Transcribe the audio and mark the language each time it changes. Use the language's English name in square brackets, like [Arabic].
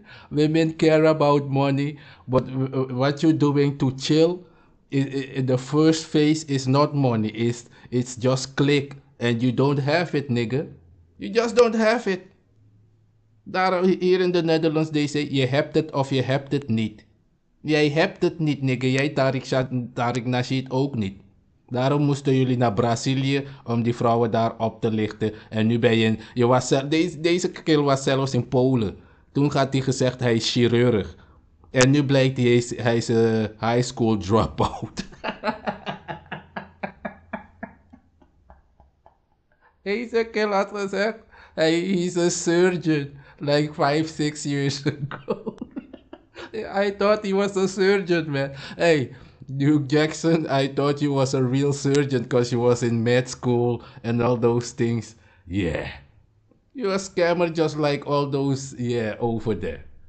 [English] Women care about money, but what you're doing to chill, the first phase is not money. It's just click And you don't have it, nigga. You just don't have it. [Dutch] Daar hier in de [English] Netherlands, they say, [Dutch] je hebt het of je hebt het niet. Jij hebt het niet, nigga. Jij Tariq Nasheed ook niet. Daarom moesten jullie naar Brazilië om die vrouwen daar op te lichten. En nu ben je was, deze kill was zelfs in Polen. Toen had hij gezegd hij is chirurg. En nu blijkt hij is een [English] high school dropout. [Dutch] Deze kill had gezegd hij is [English] a surgeon. Like 5-6 years ago. I thought he was a surgeon, man. Hey, Duke Jackson, I thought you was a real surgeon because you was in med school and all those things. Yeah. You're a scammer just like all those, yeah, over there.